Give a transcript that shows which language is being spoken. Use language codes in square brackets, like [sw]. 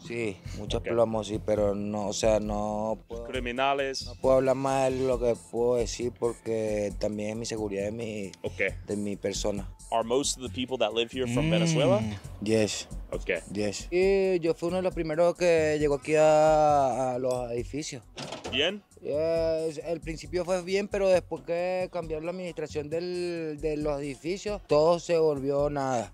[es] Sí, muchos plomos, sí, pero no, o sea, no puedo... Criminales. No puedo hablar más de lo que puedo decir porque también es mi seguridad de mi persona. [en] Are most of the people that live here from Venezuela? Yes. Okay. Yes. [es] Y yo fui uno de los primeros que llegó aquí a los edificios. ¿Bien? El principio fue bien, pero después que cambiaron la administración de los edificios, todo se volvió nada.